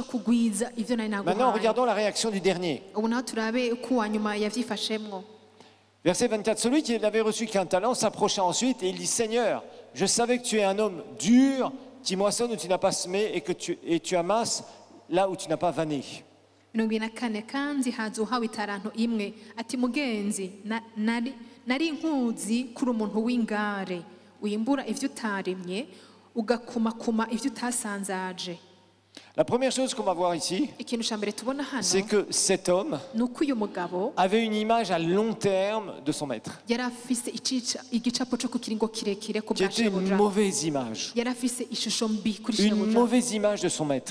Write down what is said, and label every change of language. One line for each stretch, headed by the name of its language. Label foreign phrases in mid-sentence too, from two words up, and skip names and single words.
French: Maintenant, regardons la réaction du dernier. Verset 24, celui qui n'avait reçu qu'un talent s'approcha ensuite et il dit, Seigneur, je savais que tu es un homme dur, qui moissonne où tu n'as pas semé et tu amasses là où tu n'as pas vanné.
Rundi: 24 kandi haza uhawe itaranto imwe ati mugenzi nari nkuzi kuri umuntu w'ingare wimbura ivyo utaremye ugakumakuma ivyo utasanzaje.
French: La première chose qu'on va voir ici, c'est que cet homme avait une image à long terme de son maître, qui était une mauvaise image. Une mauvaise image de son maître.